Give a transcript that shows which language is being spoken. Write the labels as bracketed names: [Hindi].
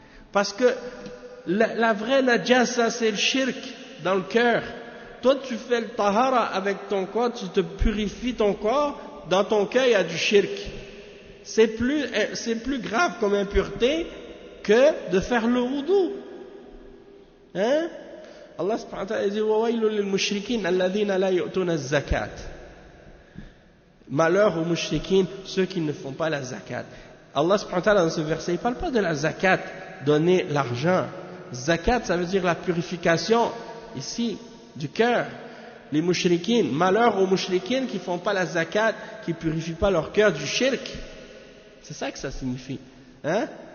[French] Parce que la vraie najasa c'est le shirk dans le cœur. Toi tu fais le tahara avec ton corps, tu te purifies ton corps, dans ton cœur il y a du shirk. C'est plus grave comme impureté que de faire le wudu. Hein? [Arabic] Allah subhanahu wa ta'ala dit وَوَيْلٌ لِلْمُشْرِكِينَ الَّذِينَ لَا يُؤْتُونَ الزَّكَاةَ. [French] Malheur aux mushrikin, ceux qui ne font pas la zakat. Allah subhanahu wa ta'ala dans ce verset, il ne parle pas de la zakat, donner l'argent. Zakat, ça veut dire la purification, ici, du cœur. Les mushrikin, malheur aux mushrikin qui ne font pas la zakat, qui ne purifient pas leur cœur du shirk. C'est ça que ça signifie. Hein?